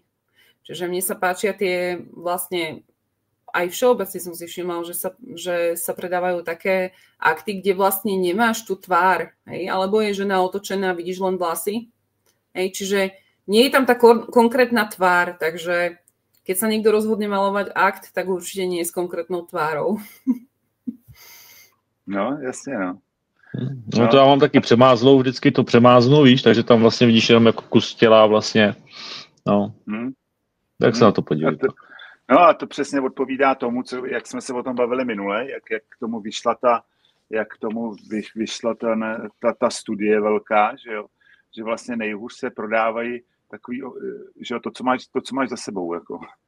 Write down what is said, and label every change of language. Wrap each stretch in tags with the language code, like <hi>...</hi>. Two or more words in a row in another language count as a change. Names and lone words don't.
<sk>Čiže mne sa páčia tie vlastne, aj všeobecne som si všimla, že sa predávajú také akty, kde vlastne nemáš tú tvár, hej, alebo je žena otočená, vidíš len vlasy. Hej, čiže nie je tam tá konkrétna tvár, takže keď sa niekto rozhodne malovať akt, tak určite nie je s konkrétnou tvárou.</sk> <cs>No, jasně, no. No to já mám taky přemázlou, vždycky to přemáznu, víš, takže tam vlastně vidíš jenom jako kus těla vlastně, no. Tak se na to podívejte. No a to přesně odpovídá tomu, jak jsme se o tom bavili minule, jak k tomu vyšla ta studie velká, že jo, že vlastně nejhůř se prodávají takový, že jo, to, co máš za sebou, jako.</cs>